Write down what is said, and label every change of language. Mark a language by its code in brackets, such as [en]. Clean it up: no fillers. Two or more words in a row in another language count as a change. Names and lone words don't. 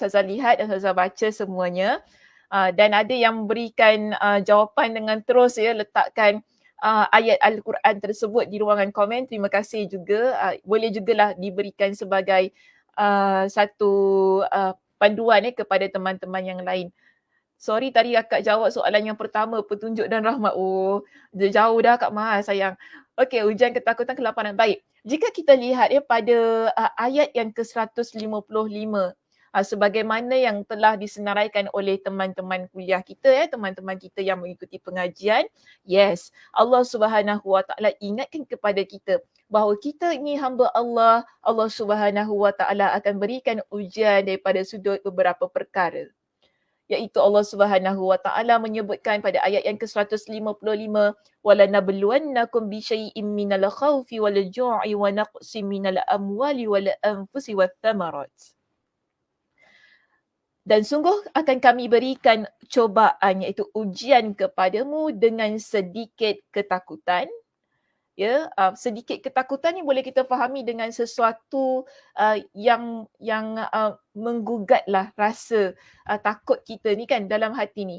[ms] Saya lihat dan saya baca semuanya. Dan ada yang memberikan jawapan dengan terus ya letakkan ayat Al-Quran tersebut di ruangan komen. Terima kasih juga. Boleh jugalah diberikan sebagai satu panduan kepada teman-teman yang lain. Sorry tadi akak jawab soalan yang pertama, petunjuk dan rahmat. Oh, dia jauh dah Kak Mas, sayang. Okey, ujian ketakutan kelaparan. Baik. Jika kita lihat pada ayat yang ke-155, sebagaimana yang telah disenaraikan oleh teman-teman kuliah kita teman-teman kita yang mengikuti pengajian. Yes, Allah [ar] سبحانه وتعالى [ms] ingatkan kepada kita bahawa kita ini hamba Allah, Allah [ar] سبحانه وتعالى [ms] akan berikan ujian daripada sudut beberapa perkara. Iaitu Allah [ar] سبحانه وتعالى [ms] menyebutkan pada ayat yang ke-155, [ar] ولنبلونكم بشيء من الخوف والجوع ونقص من الأموال والأنفس والثمرات. [ms] Dan sungguh akan kami berikan cobaan iaitu ujian kepadamu dengan sedikit ketakutan. Sedikit ketakutan ni boleh kita fahami dengan sesuatu yang menggugatlah rasa takut kita ni kan dalam hati ni.